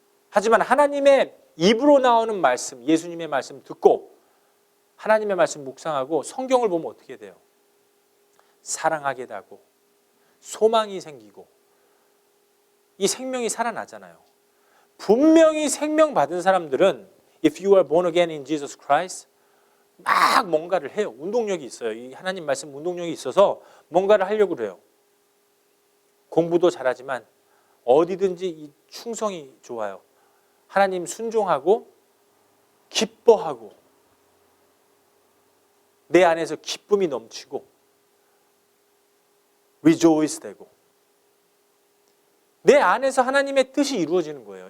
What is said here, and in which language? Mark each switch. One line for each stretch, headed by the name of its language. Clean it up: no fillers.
Korean: 하지만 하나님의 입으로 나오는 말씀, 예수님의 말씀 듣고 하나님의 말씀 묵상하고 성경을 보면 어떻게 돼요? 사랑하게 되고 소망이 생기고 이 생명이 살아나잖아요. 분명히 생명 받은 사람들은
English: If you are born again in Jesus Christ, 막 뭔가를 해요.
Korean: 운동력이 있어요. 이 하나님 말씀 운동력이 있어서 뭔가를 하려고 그래요. 공부도 잘하지만 어디든지 이 충성이 좋아요. 하나님 순종하고 기뻐하고 내 안에서 기쁨이 넘치고 rejoice 되고 내 안에서 하나님의 뜻이 이루어지는 거예요.